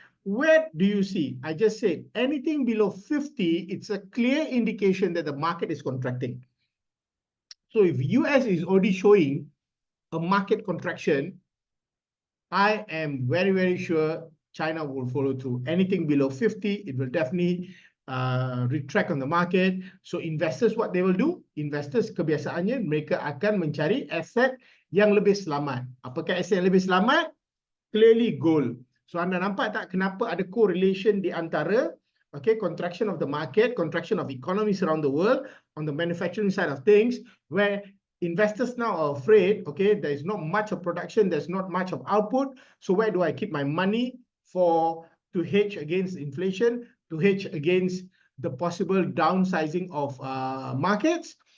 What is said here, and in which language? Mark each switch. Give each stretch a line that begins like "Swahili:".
English: Where do you see? I just said anything below 50, it's a clear indication that the market is contracting. So if US is already showing a market contraction, I am very, very sure China will follow through. Anything below 50, it will definitely retract on the market. So investors, what they will do?
Malay: Investors kebiasaannya mereka akan mencari aset yang lebih selamat. Apakah aset yang lebih selamat?
English: Clearly gold. So
Malay: anda nampak tak kenapa ada
English: correlation
Malay: di antara
English: contraction of the market, contraction of economies around the world on the manufacturing side of things, where investors now are afraid, there is not much of production, there's not much of output. So where do I keep my money to hedge against inflation, to hedge against the possible downsizing of markets?